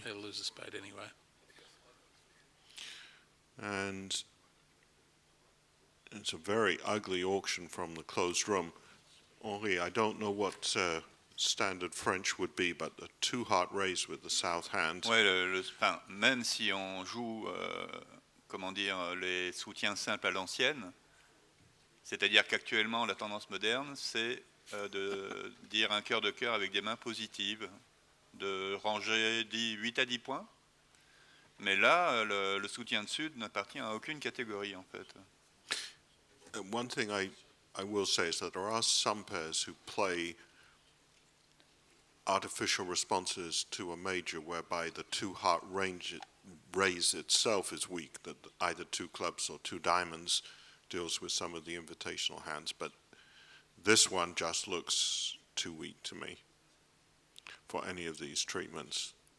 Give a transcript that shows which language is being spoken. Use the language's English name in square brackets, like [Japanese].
[English] Yeah, he'll lose a spade anyway. And it's a very ugly auction from the closed room. Henri, I don't know what standard French would be, but a 2 heart raise with the south hand. [French] Ouais, enfin, même si on joue, comment dire, les soutiens simples à l'ancienne, c'est-à-dire qu'actuellement la tendance moderne, c'est de dire un cœur de cœur avec des mains positives, de ranger 8 à 10 points. Mais là, le soutien de sud n'appartient à aucune catégorie en fait. [English] One thing I will say is that there are some pairs who play artificial responses to a major whereby the 2 heart raise itself is weak, that either 2 clubs or 2 diamonds deals with some of the invitational hands, but this one just looks too weak to me for any of these treatments.